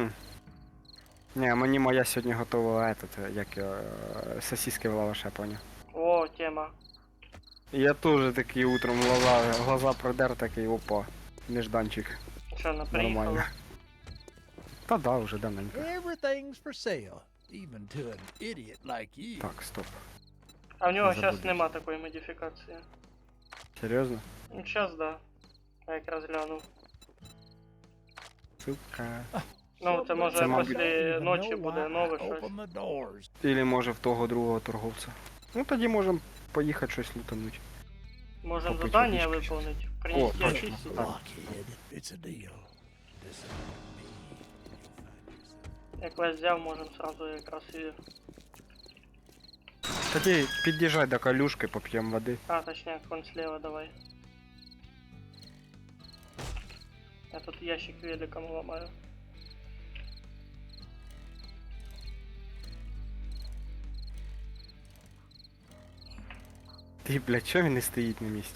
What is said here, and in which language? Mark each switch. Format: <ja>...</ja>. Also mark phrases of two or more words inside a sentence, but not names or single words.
<uk>Не, мені моя сьогодні готувала этот, як сосиски в лаваше, поняв. О, тема. І я теж такий</uk> <ru>утром глаза продер,</ru> <uk>такий опа. Нежданчик. Що, Нормально. приїхала? Та да, вже давненько.</uk> <en>Everything's for sale, even to an idiot like you.</en> <uk>Так, стоп. А в нього Не зараз забудь. нема такої модифікації. Серйозно? Ну, зараз да. Я якраз глянув. Сука. Ну, це може Це, мабуть, після ночі буде нове щось.</uk> <en>Open the doors.</en> <uk>Или може в того другого торговця. Ну тоді можемо поїхати щось лутануть. Можемо Попить задання водички. виповнити. Принести точно. очистити. Так.</uk> <en>Blockhead, it's a deal. Listen to me. You'll find yourself.</en> <uk>Як вас взяв, можемо сразу якраз і... Тоді під'їжджай до калюшки, поп'ємо води.</uk> <ru>А, точняк, вон слева давай. Я тут ящик великом ломаю.</ru> <uk>Ти, блядь, чого він не стоїть на місці?</uk>